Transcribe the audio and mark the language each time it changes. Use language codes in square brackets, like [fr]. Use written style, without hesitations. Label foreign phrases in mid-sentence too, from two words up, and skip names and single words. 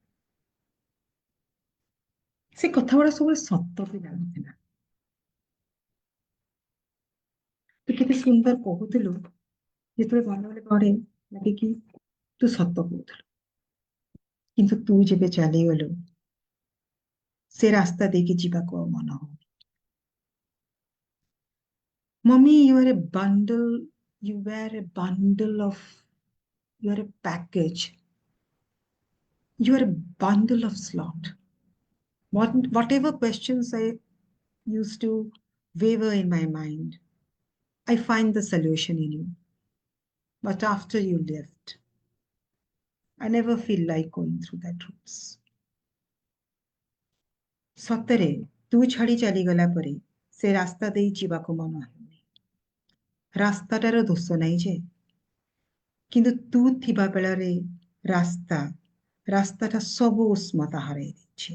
[or] ସେ କଥା ଗୁଡା ସବୁବେଳେ ସତ ବି ଲାଗୁଥିଲା. ତୁ କେତେ ସୁନ୍ଦର କହୁଥିଲୁ, ଯେତେବେଳେ ମନେ ପଡେ ଲାଗେ କି ତୁ ସତ କହୁଥିଲୁ. କିନ୍ତୁ ତୁ ଯେବେ ଚାଲିଗଲୁ, ସେ ରାସ୍ତା ଦେଇକି ଯିବାକୁ ଆଉ ମନ ହଉନି. [en] Mommy, you are a bundle, you were a bundle of, you are a package. You are a bundle of slot. Whatever questions I used to waver in my mind, I find the solution in you. But after you left, I never feel like going through that routes. [or] ସତରେ ତୁ ଛାଡି ଚାଲିଗଲା ପରେ ସେ ରାସ୍ତା ଦେଇ ଯିବାକୁ ମନ ହେଉନି. ରାସ୍ତାଟାର ଦୋଷ ନାହିଁ ଯେ, କିନ୍ତୁ ତୁ ଥିବା ବେଳରେ ରାସ୍ତାଟା ସବୁ ଉଷ୍ମତା ହରାଇ ଦେଇଛି.